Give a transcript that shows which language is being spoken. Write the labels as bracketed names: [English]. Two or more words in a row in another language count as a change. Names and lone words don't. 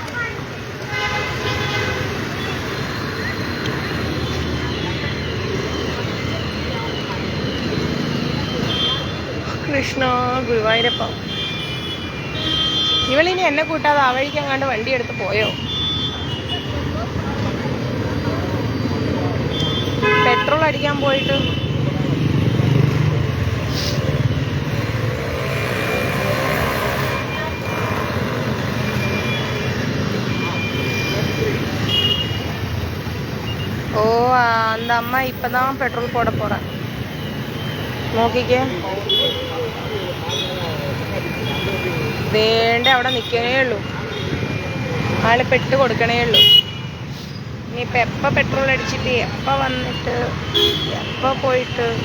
[Malayalam] കൃഷ്ണ ഗുരുവായൂരപ്പ. ഇവളിനി എന്നെ കൂട്ടാതെ ആ വഴിക്കെങ്ങാണ്ട് വണ്ടി എടുത്ത് പോയോ? പെട്രോൾ അടിക്കാൻ പോയിട്ട് [Tamil] அந்த அம்மா இப்பதான் பெட்ரோல் போட போறேன். [Malayalam] നോക്കിക്കേ, വേണ്ട അവിടെ നിൽക്കണേ ഉള്ളൂ. ആള് പെട്ട് കൊടുക്കണേ ഉള്ളൂ. ഇനിയിപ്പോൾ എപ്പോൾ പെട്രോൾ അടിച്ചിട്ട് എപ്പോൾ വന്നിട്ട് എപ്പോൾ പോയിട്ട്.